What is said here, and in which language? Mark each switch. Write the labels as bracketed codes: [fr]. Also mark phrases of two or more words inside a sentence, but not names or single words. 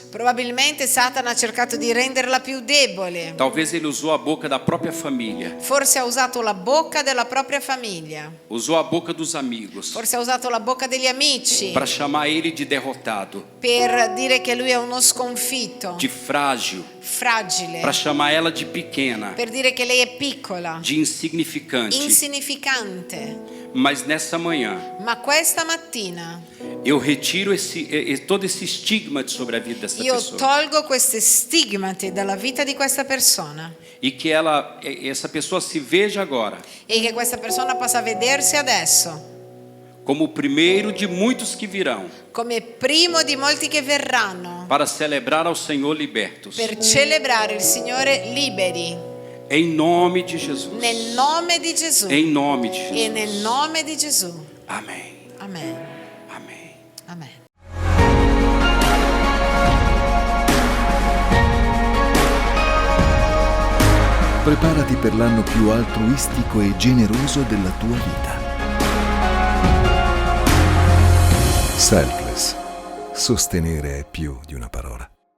[it] Probabilmente Satana ha cercato di renderla più debole. [pt] Talvez ele usou a boca da própria família, [it] Forse ha usato la bocca della propria famiglia. [pt] usou a boca dos amigos [it] Forse ha usato la bocca degli amici [pt] para chamar ele de derrotado, [it] per dire che lui è uno sconfitto, [pt] de frágil, [it] fragile, [pt] para chamar ela de pequena, [it] per dire che lei è piccola, [pt] de insignificante. [it] insignificante. [pt] Mas nessa manhã, [it] Ma questa mattina [pt] eu retiro todo esse estigma sobre a vida dessa [it] io [pt] pessoa. [it] tolgo queste stigmati dalla vita di questa persona [pt] E que essa pessoa se veja agora [it] e che questa persona possa vedersi adesso [pt] como o primeiro de muitos que virão [it] come primo di molti che verranno [pt] para celebrar ao Senhor libertos. [it] per celebrare il Signore liberi, [pt] Em nome de Jesus. [it] nel nome di Gesù [pt] Em nome de Jesus. [it] e nel nome di Gesù. [pt] Amém. [it] Amen. [pt] Amém. [it] Amen. Preparati per l'anno più altruistico e generoso della tua vita. Selfless. Sostenere è più di una parola.